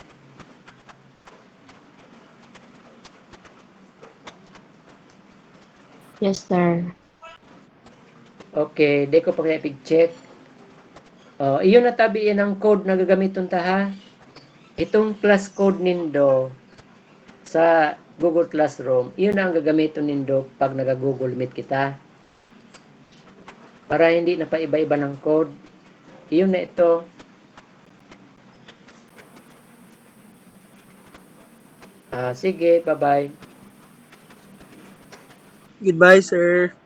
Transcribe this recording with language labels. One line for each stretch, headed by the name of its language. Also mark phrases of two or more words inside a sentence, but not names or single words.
English: Yes, sir.
Bikol: Okay, di ko pa kaya pig-check. Iyon na tabiin ang code na gagamiton ta ha. Itong
English: class code
Bikol: nindo sa Google Classroom, iyon na ang gagamiton nindo pag naga-Google Meet kita.
Filipino: Para hindi na pa iba-iba ng code.
Bikol: Iyon na ito. Sige, bye-bye.
English: Goodbye, sir.